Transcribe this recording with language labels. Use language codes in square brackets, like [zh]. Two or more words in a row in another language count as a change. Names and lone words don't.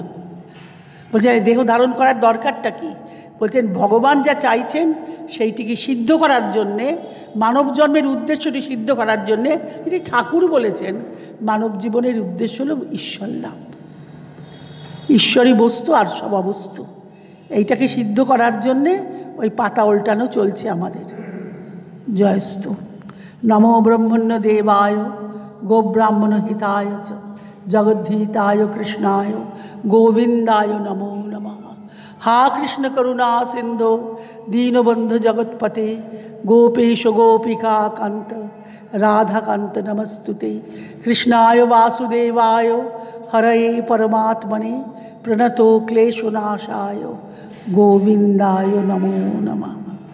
[bn] বলছেন এই দেহ ধারণ করার দরকারটা কি? বলছেন ভগবান যা চাইছেন সেইটিকে সিদ্ধ করার জন্যে, মানব জন্মের উদ্দেশ্যটি সিদ্ধ করার জন্যে, যেটি ঠাকুর বলেছেন মানব জীবনের উদ্দেশ্য হল ঈশ্বর লাভ, ঈশ্বরী বস্তু আর সব অবস্তু, এইটাকে সিদ্ধ করার জন্যে ওই পাতা উল্টানো চলছে আমাদের। [sa] জয়স্তু। নমো ব্রহ্মণ্য দেবায় গোব্রাহ্মণ হিতায় চ জগদ্ধিতায় কৃষ্ণায় গোবিন্দায় নমো নমঃ। हा कृष्ण करुणा सिंधु दीनबंधु जगत्पते गोपेश गोपिका कांत राधाकांत नमस्तुते। कृष्णाय वासुदेवाय हरये परमात्मने प्रणतो क्लेशनाशाय गोविंदाय नमो नमः।